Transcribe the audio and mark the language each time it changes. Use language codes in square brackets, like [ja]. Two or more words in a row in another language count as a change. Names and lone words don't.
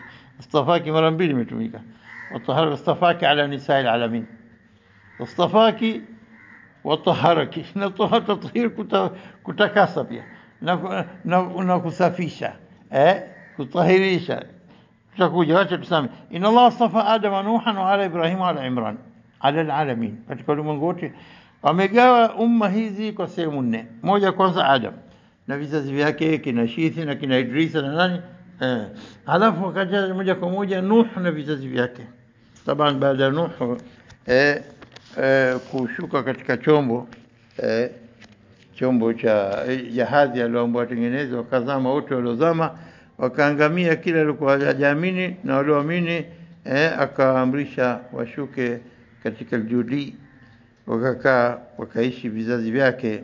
[sw] Astafaki mara mbili imetumika, [ar] وطهرك اصطفاك على نساء العالمين اصطفاك وطهرك, [sw] na tathir kutakasa pia na kusafisha, kutahirisha. Tutakuja, wacha tuseme [ar] إن الله اصطفى آدم ونوحا وآل إبراهيم وآل عمران على العالمين. [sw] Katika ulimwengu wote amegawa umma hizi kwa sehemu nne. Moja, kwanza Adam na vizazi vyake, kina Shithi na kina Idrisa na nani, halafu wakaja moja kwa moja Nuh na vizazi vyake. Taban baada ya Nuh kushuka katika chombo chombo cha jahazi aliyoambiwa tengeneze, wakazama wote waliozama, wakaangamia kila alikuwa hajaamini, na walioamini akaamrisha washuke katika Judi, wakakaa wakaishi vizazi vyake.